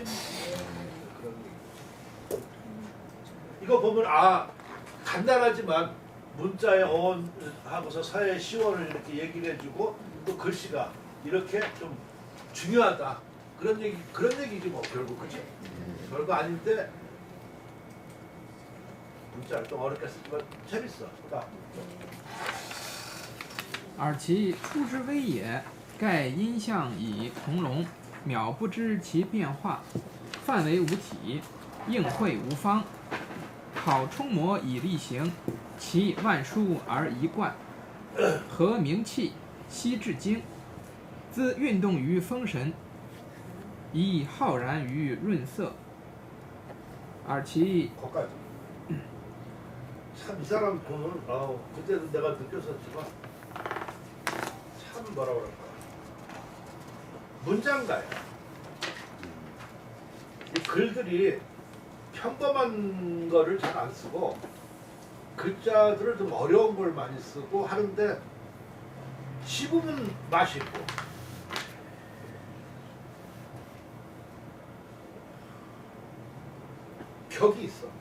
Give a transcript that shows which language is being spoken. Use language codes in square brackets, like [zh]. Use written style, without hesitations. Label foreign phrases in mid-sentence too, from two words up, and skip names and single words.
[ko] 그런 이거 보면 간단하지만 문자의 어원하고서 사회의 시원을 이렇게 얘기를 해주고 또 글씨가 이렇게 좀 중요하다 그런 얘기지 뭐 결국, 그치? 별거 아닌데 문자를 좀 어렵게 쓰지만 재밌어. [lzh] 而其出之微也，盖因象以同容，渺不知其变化，范为无体，应会无方。考冲模以力行，其万殊而一贯，和名气，悉至精。兹运动于风神，以浩然于润色。而其 [ko] 거기까지. 참 이 사람 보면 그때도 내가 느꼈었지만 참 뭐라 그럴까 문장가야. 이 글들이 평범한 거를 잘 안 쓰고 글자들을 좀 어려운 걸 많이 쓰고 하는데 씹으면 맛이 있고 격이 있어.